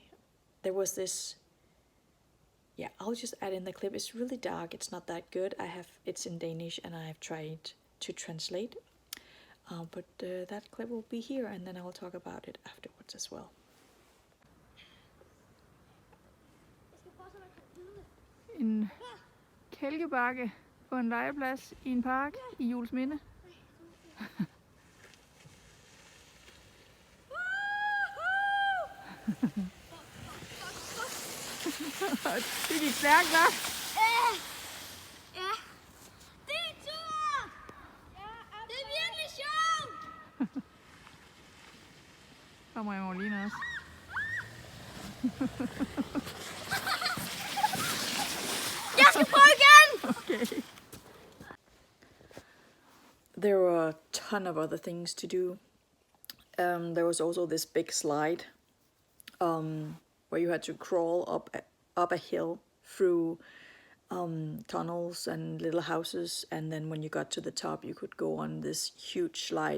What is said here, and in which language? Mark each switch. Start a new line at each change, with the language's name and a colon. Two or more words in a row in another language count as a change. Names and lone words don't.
English: There was this, I'll just add in the clip. It's really dark, it's not that good. It's in Danish and I have tried to translate. But that clip will be here, and then I will talk about it afterwards as well.
Danish: en kælkebakke på en legeplads i en park i Juelsminde. Det gik stærkt, hva'? Ja, det er tur! Det er virkelig sjovt! Kommer Emmeline også. Jeg skal prøve igen! Okay.
English: There were a ton of other things to do. There was also this big slide where you had to crawl up a hill through tunnels and little houses, and then when you got to the top you could go on this huge slide.